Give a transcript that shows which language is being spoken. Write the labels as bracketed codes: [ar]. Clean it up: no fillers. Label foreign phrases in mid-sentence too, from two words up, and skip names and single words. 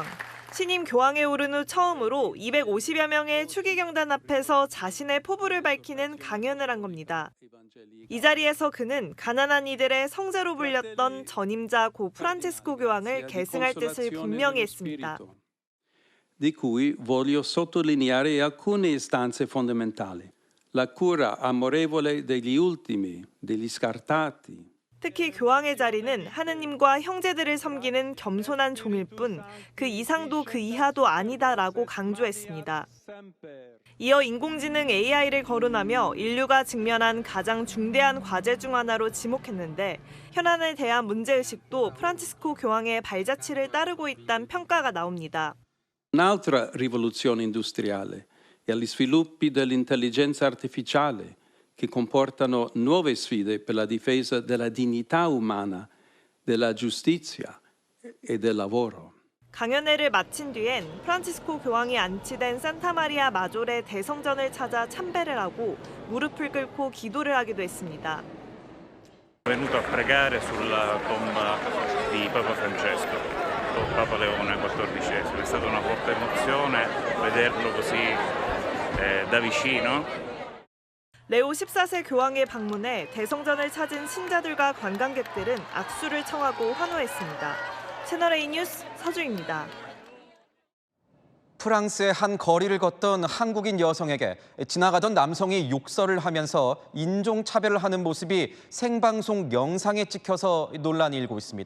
[ko] 신임 교황에 오른 후 처음으로 250여 명의 추기경단 앞에서 자신의 포부를 밝히는 강연을 한 겁니다. 이 자리에서 그는 가난한 이들의 성자로 불렸던 전임자 고 프란치스코 교황을 계승할 뜻을 분명히 했습니다. [it] di cui voglio sottolineare alcune istanze fondamentali. La cura amorevole degli ultimi, degli scartati. [ko] 특히 교황의 자리는 하느님과 형제들을 섬기는 겸손한 종일 뿐 그 이상도 그 이하도 아니다라고 강조했습니다. 이어 인공지능 AI를 거론하며 인류가 직면한 가장 중대한 과제 중 하나로 지목했는데 현안에 대한 문제의식도 프란치스코 교황의 발자취를 따르고 있다는 평가가 나옵니다. [it] Un'altra rivoluzione industriale e agli sviluppi dell'intelligenza artificiale che comportano nuove sfide per la difesa della dignità umana, della giustizia e del lavoro. [ko] 강연회를 마친 뒤엔 프란치스코 교황이 안치된 산타마리아 마조레 대성전을 찾아 참배를 하고 무릎을 꿇고 기도를 하기도 했습니다. [it] venuto a pregare sulla tomba di Papa Francesco, Papa Leone XIV. È stata una forte emozione vederlo così da vicino. [ko] 레오 14세 교황의 방문에 대성전을 찾은 신자들과 관광객들은 악수를 청하고 환호했습니다. 채널A 뉴스 서주입니다. 프랑스의 한 거리를 걷던 한국인 여성에게 지나가던 남성이 욕설을 하면서 인종차별을 하는 모습이 생방송 영상에 찍혀서 논란이 일고 있습니다.